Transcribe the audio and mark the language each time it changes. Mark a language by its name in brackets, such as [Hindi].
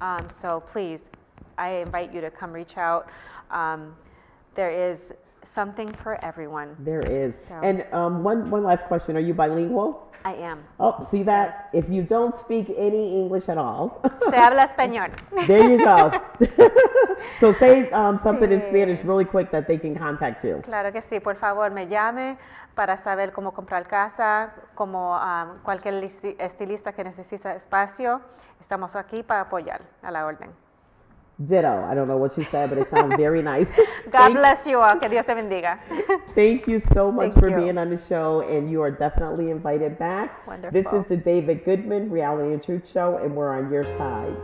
[English] So please, I invite you to come reach out. There is something for everyone. There is. So. And one last question. Are you bilingual? I am. Oh, see that? Yes. If you don't speak any English at all. [Spanish] Se habla español. [English] There you go. So say something in Spanish really quick that they can contact you. [Spanish] Claro que sí. Por favor, me llame para saber cómo comprar casa, como cualquier estilista que necesita espacio. Estamos aquí para apoyar, a la orden. [English] Ditto. I don't know what you said, but it sounds very nice. God bless you all. [Spanish] Que Dios te bendiga. [English] Thank you so much for being on the show, and you are definitely invited back. Wonderful. This is the David Goodman Reality and Truth Show, and we're on your side.